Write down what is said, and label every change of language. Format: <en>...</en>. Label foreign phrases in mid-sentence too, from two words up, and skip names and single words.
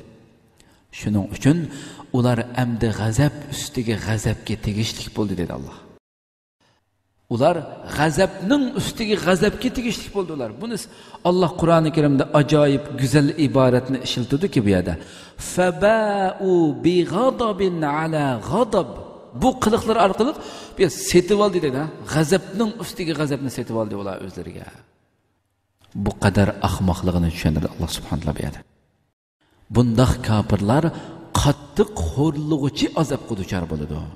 <uz>Shuning uchun ular amdi g'azab ustiga g'azabga tegishli bo'ldi dedi Alloh. Ular g'azabning ustiga g'azabga tegishli bo'ldilar. Buni Alloh Qur'oni Karimda ajoyib go'zal iboratni ishlatdiki bu yerda.</uz> <ar>فباءوا بغضب على غضب.</ar> <uz>Bu qiliqlar orqali bu setib oldi dedi. G'azabning ustiga g'azabni setib oldi ular o'zlariga. Bu qadar ahmoqligini tushundirdi Alloh subhanahu va taolo. Bundaq kafirlar qattiq xo'rlig'uchi azobga duchor bo'ladi.</uz>